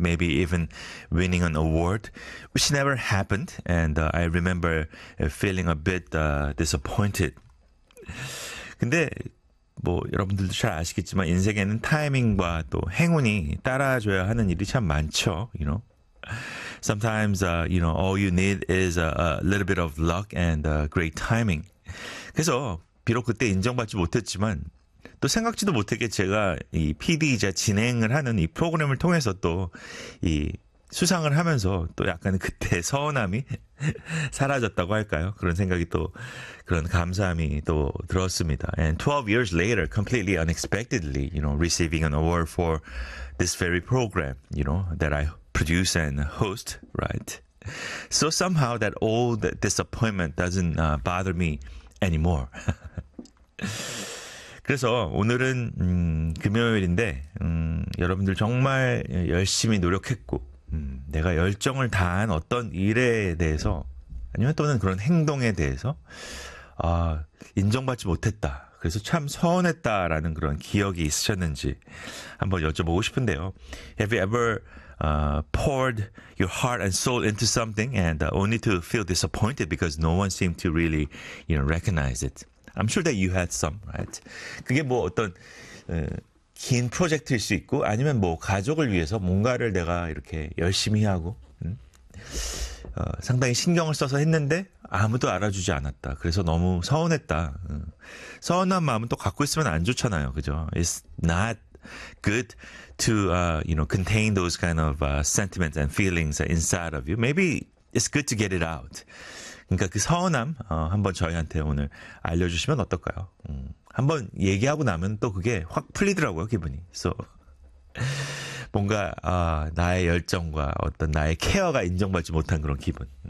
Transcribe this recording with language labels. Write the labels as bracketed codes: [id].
[en] Maybe even winning an award, which never happened. And I remember feeling a bit disappointed. [ko] 근데 뭐 여러분들도 잘 아시겠지만 인생에는 타이밍과 또 행운이 따라줘야 하는 일이 참 많죠, [en] you know? Sometimes, you know, all you need is a little bit of luck and great timing. [ko] 그래서 비록 그때 인정받지 못했지만 또 생각지도 못하게 제가 이 PD이자 진행을 하는 이 프로그램을 통해서 또 이 수상을 하면서 또 약간 그때 서운함이 사라졌다고 할까요? 그런 생각이 또 그런 감사함이 또 들었습니다. [en] And 12 years later, completely unexpectedly, you know, receiving an award for this very program, you know, that I produce and host, right? So somehow that old disappointment doesn't bother me anymore. [ko] 그래서 오늘은 금요일인데 여러분들 정말 열심히 노력했고 내가 열정을 다한 어떤 일에 대해서 아니면 또는 그런 행동에 대해서 인정받지 못했다. 그래서 참 서운했다라는 그런 기억이 있으셨는지 한번 여쭤보고 싶은데요. [en] Have you ever poured your heart and soul into something and only to feel disappointed because no one seemed to really, you know, recognize it? I'm sure that you had some, right? [ko] 그게 뭐 어떤 긴 프로젝트일 수 있고 아니면 뭐 가족을 위해서 뭔가를 내가 이렇게 열심히 하고 상당히 신경을 써서 했는데 아무도 알아주지 않았다. 그래서 너무 서운했다. 서운한 마음은 또 갖고 있으면 안 좋잖아요. 그죠? [en] It's not good to, you know, contain those kind of sentiments and feelings inside of you. Maybe it's good to get it out. [ko] 그러니까 그 서운함 한번 저희한테 오늘 알려주시면 어떨까요? 한번 얘기하고 나면 또 그게 확 풀리더라고요, 기분이. So, 뭔가 나의 열정과 어떤 나의 케어가 인정받지 못한 그런 기분.